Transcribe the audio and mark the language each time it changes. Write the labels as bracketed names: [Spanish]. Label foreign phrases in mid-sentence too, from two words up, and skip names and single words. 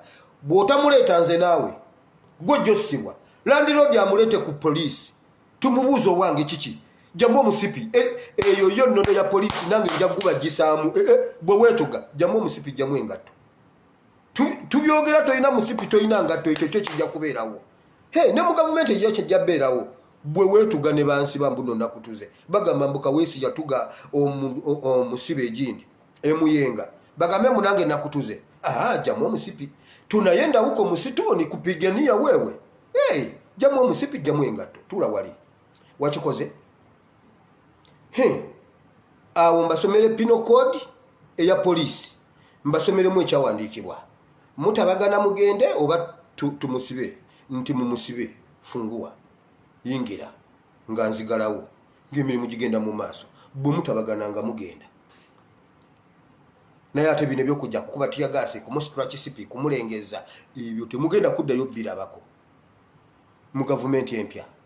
[Ganda] Bw'otamuleeta nze naawe gw'ojjosibwa landiroodi amuleete ku poliisi tumubuuza owange kiki jamu omusipi eyo yo nnono ya poliisi nange nja kubagisaamu bwe weetuga jamu omusipi jamu engatto tubyogera toyina musipi toyina ngatto ekyo kyo kijja kubeerawo. Ne mu gavumenti eyo kijja beerawo bwe wetuga ne bansi bambuno nakutuze bagamba mbuka wesi yatuga omusibe ejindi emuyenga bagambe munange nakutuze jamu omusipi [Swahili] tunayenda huko msituni kupigania wewe [Ganda] jamu omusipi jamu engato tula wali wakikoze awo mbasomere pino code eya police mbasomere mu ekyawandikibwa mutabagana mugende oba tumusibe nti mumusibe [Swahili] fungua yingira [Ganda] nga nzigalawo ng'emirimu gigenda mu maaso bwe mutabagana nga mugenda naye ate bino ebyokujja kukuba tiyagasi kumusitula kisipi kumulengeza ebyo temugenda kuddayo birabako mu gavumenti empya.